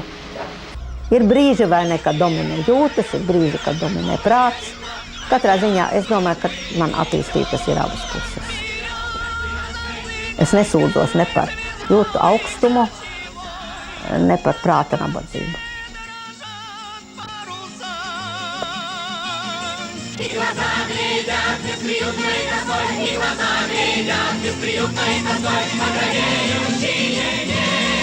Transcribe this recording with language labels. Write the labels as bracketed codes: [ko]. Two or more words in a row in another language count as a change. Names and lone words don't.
[lv] Ir brīži vai ne, kad dominē jūtas, ir brīži, kad dominē prāts. Katrā ziņā es domāju, ka man attīstītas ir abas puses. Es nesūdzos ne par jūtu augstumu, ne par prāta nabadzību. [ru] И глаза глядят, бесприютный косой, и глаза глядят, бесприютный косой, оградеющие небо.